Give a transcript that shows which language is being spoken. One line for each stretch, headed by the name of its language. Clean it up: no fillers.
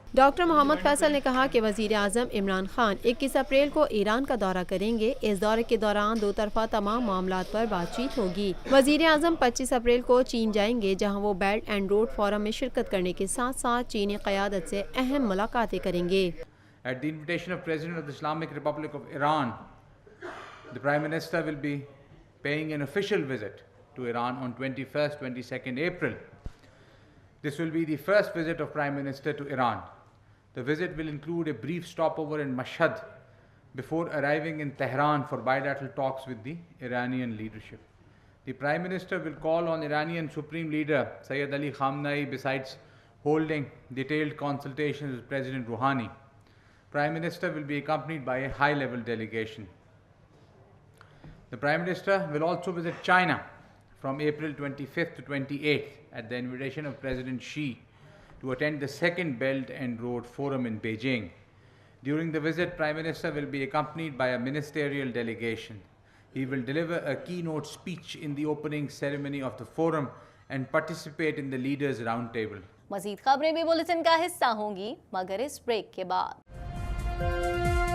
Urdu: Doctor محمد فیصل نے کہا کہ وزیر اعظم عمران خان 21 اپریل کو ایران کا دورہ کریں گے۔ اس دورے کے دوران دو طرفہ تمام معاملات پر بات چیت ہوگی۔ وزیر اعظم 25 اپریل کو چین جائیں گے، جہاں وہ بیلٹ اینڈ روڈ فورم میں شرکت کرنے کے ساتھ ساتھ چینی قیادت سے اہم ملاقاتیں کریں گے۔
English: At the invitation of President of the Islamic Republic of Iran, the Prime Minister will be paying an official visit to Iran on 21st, 22nd April. This will be the first visit of Prime Minister to Iran. The visit will include a brief stopover in Mashhad before arriving in Tehran for bilateral talks with the Iranian leadership. The Prime Minister will call on Iranian Supreme Leader Sayyid Ali Khamenei besides holding detailed consultations with President Rouhani. Prime Minister will be accompanied by a high-level delegation. The Prime Minister will also visit China from April 25th to 28th at the invitation of President Xi to attend the second Belt and Road Forum in Beijing. During the visit, Prime Minister will be accompanied by a ministerial delegation. He will deliver a keynote speech in the opening ceremony of the forum and participate in the Leaders' Roundtable.
Urdu: مزید خبریں بھی bulletin کا حصہ ہوں گی مگر اس break کے بعد۔